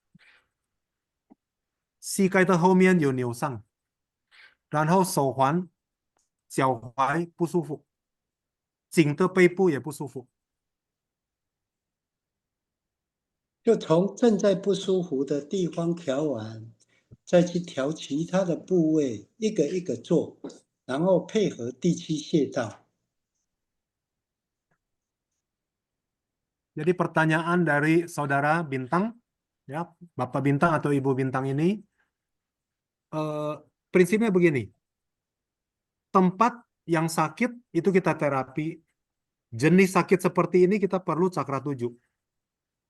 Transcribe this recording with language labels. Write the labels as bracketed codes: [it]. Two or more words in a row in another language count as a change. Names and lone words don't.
[zh] 膝盖的后面有扭伤，然后手环、脚踝不舒服，颈的背部也不舒服。就从正在不舒服的地方调完，再去调其他的部位，一个一个做，然后配合第7穴道。 [id] Jadi pertanyaan dari saudara Bintang, ya Bapak Bintang atau Ibu Bintang ini, prinsipnya begini, tempat yang sakit itu kita terapi, jenis sakit seperti ini kita perlu cakra 7.